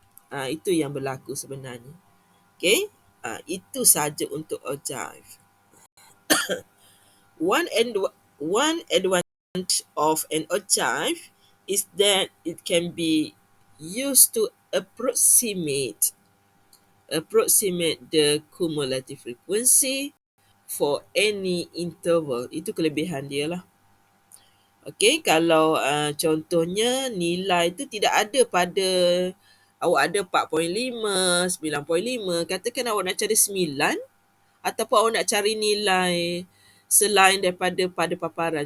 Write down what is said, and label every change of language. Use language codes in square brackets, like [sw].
[ms] Itu yang berlaku sebenarnya. Okay? Itu saja untuk ogive. [en] One advantage of an ogive is that it can be used to approximate the cumulative frequency for any interval. [ms] Itu kelebihan dia lah. Okey, kalau contohnya nilai tu tidak ada pada awak ada 4.5, 9.5, katakan awak nak cari 9 ataupun awak nak cari nilai selain daripada pada paparan.